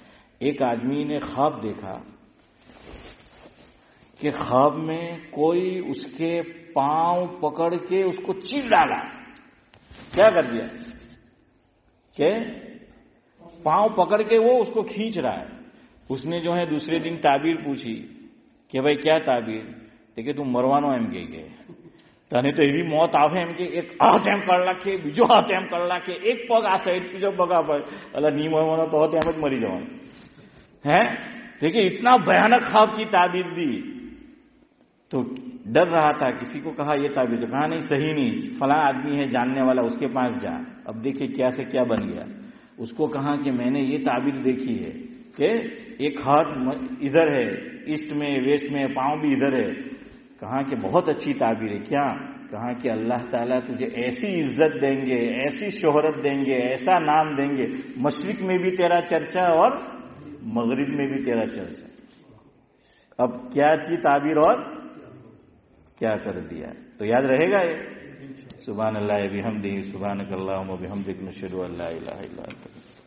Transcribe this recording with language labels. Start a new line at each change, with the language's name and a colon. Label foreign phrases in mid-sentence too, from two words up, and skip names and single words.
Urdu: ایک آدمی نے خواب دیکھا کہ خواب میں کوئی اس کے پاؤں پکڑ کے اس کو چیر ڈالا. کیا کر دیا کہ پاؤں پکڑ کے وہ اس کو کھینچ رہا ہے. اس نے جو ہے دوسرے دن تعبیر پوچھی کہ بھائی کیا تعبیر؟ دیکھے تم مروانا
Gujarati: એમ કે તને તો એવી મોત આવે એમ કે એક હાથ એમ કર લાખે, બીજો હાથ એમ કર લાખે, એક પગ આ સાઈડ બીજો પગ આ પર, અલા ની મરવાનો તો હોત એમ જ મરી જવાનું है.
Urdu: دیکھیے اتنا بھیانک خواب کی تعبیر دی۔ تو ڈر رہا تھا، کسی کو کہا یہ تعبیر، تو کہا نہیں صحیح نہیں، فلاں آدمی ہے جاننے والا اس کے پاس جا. اب دیکھیے کیا سے کیا بن گیا۔ اس کو کہا کہ میں نے یہ تعبیر دیکھی ہے کہ ایک ہاتھ ادھر ہے ایسٹ میں ویسٹ میں، پاؤں بھی ادھر ہے. کہا کہ بہت اچھی تعبیر ہے. کیا? کہا کہ اللہ تعالیٰ تجھے ایسی عزت دیں گے، ایسی شہرت دیں گے، ایسا نام دیں گے، مشرق میں بھی تیرا چرچا اور مغرب میں بھی تیرا چرچا. اب کیا تھی تعبیر اور کیا کر دیا، تو یاد رہے گا یہ.
Arabic: سبحان الله وبحمده، سبحانك اللهم وبحمدك، نشهد أن لا إله إلا أنت.